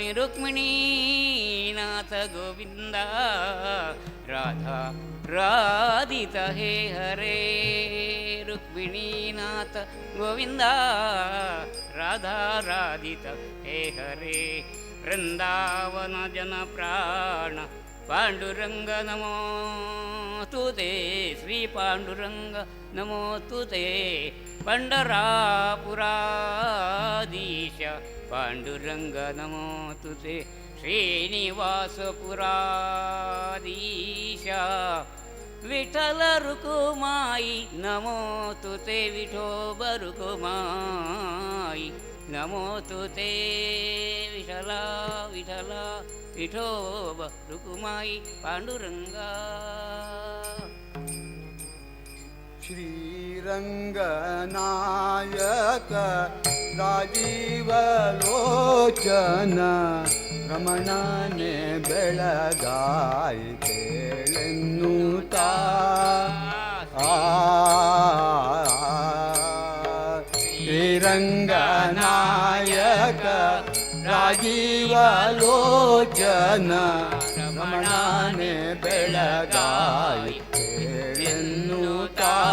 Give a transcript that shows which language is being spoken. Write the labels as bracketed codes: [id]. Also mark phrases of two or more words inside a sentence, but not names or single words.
[sa] ರುಕ್ಮಿಣೀನಾಥ ಗೋವಿಂದ ರಾಧಾ ರಾಧಿತ ಹೇ ಹರೇ ರುಕ್ಮಿಣೀನಾಥ ಗೋವಿಂದ ರಾಧಾ ರಾಧಿತ ಹೇ ಹರೇ ವೃಂದಾವನ ಜನ ಪ್ರಾಣ ಪಾಂಡುರಂಗ ನಮೋ ತುತೆ ಶ್ರೀ ಪಾಂಡುರಂಗ ನಮೋ ತುತೆ ಪಂಡರಾಪುರಾಧೀಶ ಪಾಂಡುರಂಗ ನಮೋ ತುತೆ ಶ್ರೀನಿವಾಸಪುರಾಧೀಶ [mr] विठ्ठल रुकुमाई नमो तुते विठोबा रुकुमाई नमो तुते विठला विठला विठोबा रुकुमाई पांडुरंगा. [kn] ಶ್ರೀರಂಗನಾಯಕ ರಾಜೀವಲೋಚನ ರಮಣನೆ ಬೆಳಗಾಯಿತೆಳೆನ್ನುತ್ತಾ ಶ್ರೀರಂಗನಾಯಕ ರಾಜೀವಲೋಚನ ರಮಣನೆ ಬೆಳಗಾಯಿತೆಳೆನ್ನುತ್ತಾ